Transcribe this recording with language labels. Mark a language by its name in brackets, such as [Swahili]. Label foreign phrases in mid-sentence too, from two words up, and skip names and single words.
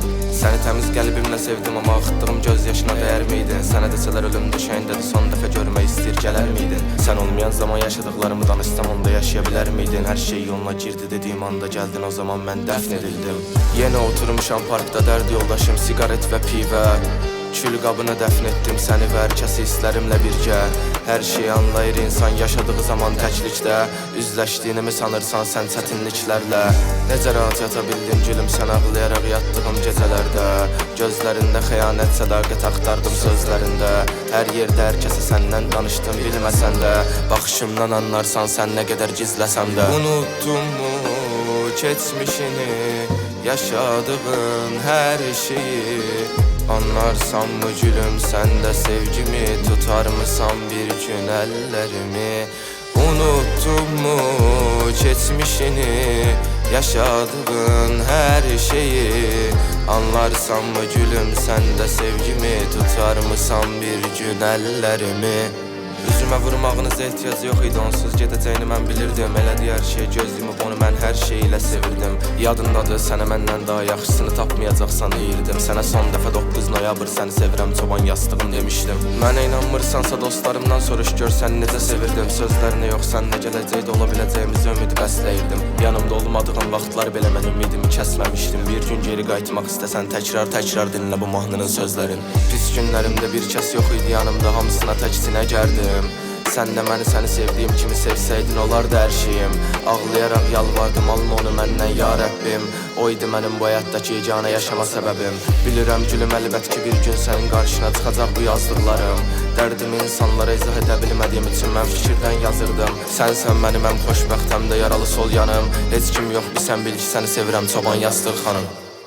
[Turkish] Seni temiz kalbimle sevdim ama akıttığım gözyaşına değer miydin? Sana deseler ölüm düşeyin dedi, son defa görmeyi ister gelir miydin? Sen olmayan zaman yaşadıklarımı danışsam onda yaşayabilir miydin? Her şey yoluna girdi dediğim anda geldin, o zaman ben defn edildim. Yine oturmuşam parkta dert yoldaşım sigaret ve pive. [Azerbaijani] Kül qabını dəfn etdim səni və hər kəsi hisslərimlə birgə. Hər şeyi anlayır insan yaşadığı zaman təklikdə. Üzləşdiyini sanırsan sən çətinliklərlə? Necə rahat yata bildin gülüm sən ağlayaraq yatdığım gecələrdə? Gözlərində xəyanət, sədaqət axtardım sözlərində. Hər yerdə hər kəsə səndən danışdım bilməsən də. Baxışımdan anlarsan sən nə qədər gizləsəm də. [Turkish] Unuttun mu keçmişini, yaşadığın hər şeyi anlarsan mı gülüm sen de sevgimi? Tutar mısan bir gün ellerimi? Unuttun mu geçmişini, yaşadığın her şeyi anlarsan mı gülüm sen de sevgimi? Tutar mısan bir gün ellerimi? [Azerbaijani] Üzümə vurmağınıza ehtiyac yox idi, onsuz gedəcəyini mən bilirdim. Elədi hər şey göz yumub onu mən hər şey ilə sevirdim. Yadındadır sənə məndən daha yaxşısını tapmayacaqsan deyirdim. Sənə son dəfə 9 noyabr səni sevirəm çoban yastığım demişdim. Mənə inanmırsansa dostlarımdan soruş gör səni necə sevirdim. Sözlərinə yox səninlə gələcəkdə ola biləcəyimizi ümid bəsləyirdim. Yanımda olmadığın vaxtlar belə mən ümidimi kəsməmişdim. Bir gün geri qayıtmaq istəsən təkrar dinlə bu mahnının sözlərin. Pis günlərimdə bir kəs yox idi yanımda, hamısına təksinə gəldim. [Turkish] Sen de beni seni sevdiğim kimi sevseydin olardı her şeyim. [Azerbaijani] Ağlayarak yalvardım alma onu məndən ya Rəbbim. O idi mənim bu həyatdakı yeganə yaşama səbəbim. Bilirəm gülüm əlbət ki bir gün sənin qarşına çıxacaq bu yazdıqlarım. Dərdimi insanlara izah edə bilmədiyim üçün mən fikirdən yazırdım. Sənsən mənim ən xoşbəxt həm də yaralı sol yanım. Heç kim yox bir sən bil ki səni sevirəm çoban yastıq xanım.